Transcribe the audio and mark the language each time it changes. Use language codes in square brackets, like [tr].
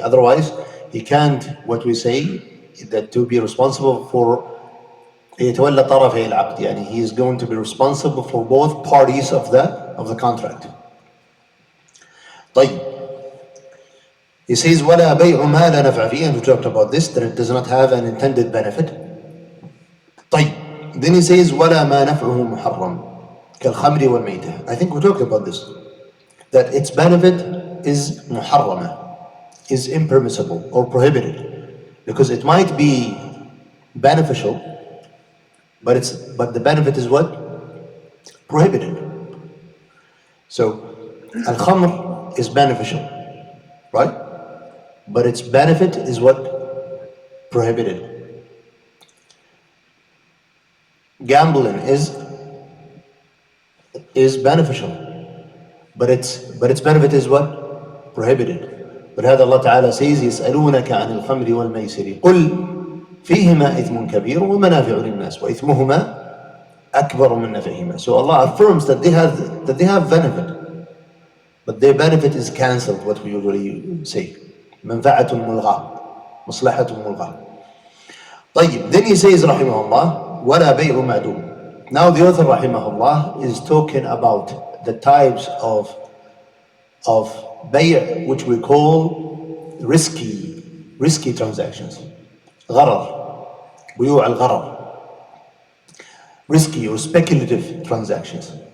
[en] Otherwise, he can't, what we say, that to be responsible for [ar] يتولى طرفي العقد, يعني [en] he is going to be responsible for both parties of the contract. [ar] طيب. [en] He says [ar] ولا بيع ما لا نفع فيه, [en] and we talked about this, that it does not have an intended benefit. [ar] طيب. [en] Then he says, [ar] وَلَا مَا نَفْعُهُ مُحَرَّمٌ كَالْخَمْرِ وَالْمَيْتَةِ. [en] I think we talked about this. That its benefit is muharrama, is impermissible or prohibited. Because it might be beneficial, but the benefit is what? Prohibited. So, al-khamr is beneficial, right? But its benefit is what? Prohibited. Gambling is beneficial, but its benefit is what? Prohibited. [ar] But هذا [en] Allah Ta'ala says, [ar] يسألونك عن الخمر والميسر قل فيهما إثم كبير ومنافع للناس وإثمهما أكبر من نفعهما. [en] So Allah affirms that they have benefit, but their benefit is cancelled, what we usually say. [ar] منفعة ملغاة, مصلحة ملغاة. طيب, [en] then he says [ar] رحمه الله ولا بيع معدوم. [en] Now the author رحمه الله is talking about the types of bay' which we call risky transactions. غرر, [ar] بيوع الغرر, [en] risky or speculative transactions.